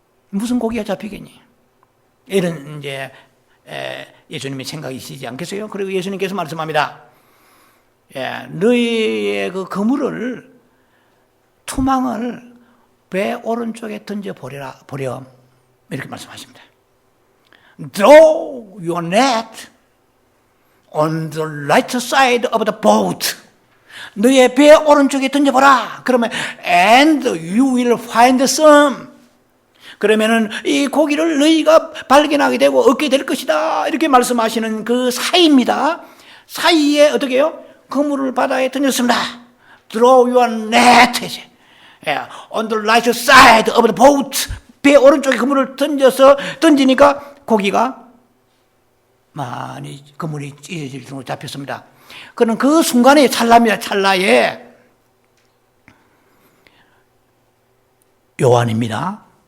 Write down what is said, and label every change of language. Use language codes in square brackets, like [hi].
[ko] 무슨 고기가 잡히겠니? 이런 이제 예수님의 생각이시지 않겠어요? 그리고 예수님께서 말씀합니다. 너희의 그 그물을, 투망을 배 오른쪽에 던져버려. 이렇게 말씀하십니다. [en] Throw your net on the right side of the boat. [ko] 너의 배 오른쪽에 던져보라. 그러면 [en] and you will find some. [ko] 그러면은 이 고기를 너희가 발견하게 되고 얻게 될 것이다. 이렇게 말씀하시는 그 사이입니다. 사이에 어떻게 해요? 그물을 바다에 던졌습니다. [en] Throw your net on the right side of the boat. [ko] 배 오른쪽에 그물을 던지니까 고기가 많이 그물이 찢어질 정도로 잡혔습니다. 그는 그 순간에 찰나입니다. 찰나에 요한입니다.